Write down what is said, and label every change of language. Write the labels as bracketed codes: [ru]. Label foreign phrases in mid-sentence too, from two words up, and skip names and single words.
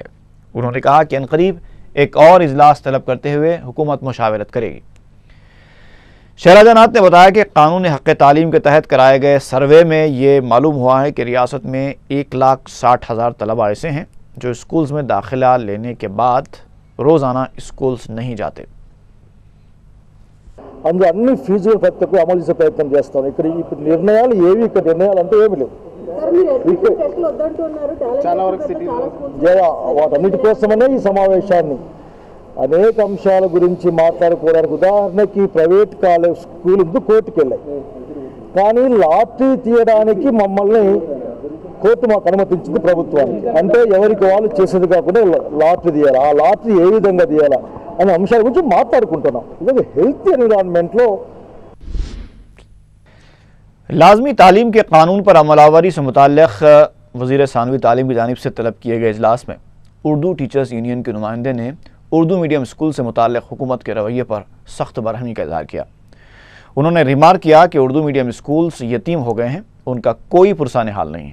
[ur] انہوں نے کہا کہ عنقریب ایک اور اجلاس طلب کرتے ہوئے حکومت مشاورت کرے گی۔ شیلجا ناتھ نے بتایا کہ قانون حق تعلیم کے تحت کرائے گئے سروے میں یہ معلوم ہوا ہے کہ ریاست میں 1,60,000 طلباء ایسے ہیں جو اسکولز میں داخلہ لینے کے بعد روزانہ اسکولز نہیں جاتے۔ [te] అన్ని ఫీజులు ప్రతి ఒక్కరు అమలు చేసే ప్రయత్నం చేస్తాం। ఇక్కడ ఇప్పుడు నిర్ణయాలు ఏవి ఇక్కడ నిర్ణయాలు అంటే ఏమి లేవు। వాటన్నిటి కోసమనే ఈ సమావేశాన్ని అనేక అంశాల గురించి మాట్లాడుకోవడానికి, ఉదాహరణకి [en] private college school [te] కోర్టుకు వెళ్ళాయి, కానీ లాటరీ తీయడానికి మమ్మల్ని కోర్టు మాకు అనుమతించింది ప్రభుత్వానికి। అంటే ఎవరికి వాళ్ళు చేసేది కాకుండా లాటరీ తీయాలి, ఆ లాటరీ ఏ విధంగా తీయాలా అనే అంశాల గురించి మాట్లాడుకుంటున్నాం। ఇలాగే [en] healthy environmentలో [ur] لازمی تعلیم کے قانون پر عمل آوری سے متعلق وزیر ثانوی تعلیم کی جانب سے طلب کیے گئے اجلاس میں اردو [en] teachers union [ur] کے نمائندے نے اردو [en] medium school [ur] سے متعلق حکومت کے رویے پر سخت برہمی کا اظہار کیا۔ انہوں نے ریمارک کیا کہ اردو [en] medium schools [ur] یتیم ہو گئے ہیں، ان کا کوئی پرسان حال نہیں ہے۔